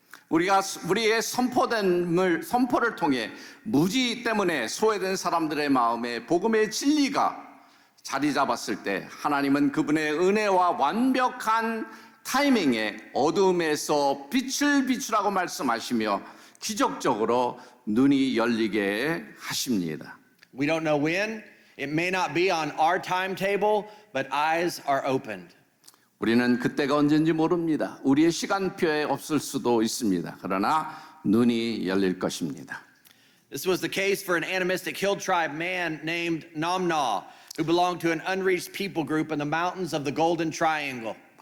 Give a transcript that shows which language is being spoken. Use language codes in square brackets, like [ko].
[ko] 우리의 선포를 통해 무지 때문에 소외된 사람들의 마음에 복음의 진리가 자리 잡았을 때 하나님은 그분의 은혜와 완벽한 타이밍에 어둠에서 빛을 비추라고 말씀하시며 기적적으로 눈이 열리게 하십니다. [en] We don't know when. It may not be on our timetable, but eyes are opened. [ko] 우리는 그때가 언젠지 모릅니다. 우리의 시간표에 없을 수도 있습니다. 그러나 눈이 열릴 것입니다. [en] This was the case for an animistic hill tribe man named Namna, who belonged to an unreached people group in the mountains of the Golden Triangle.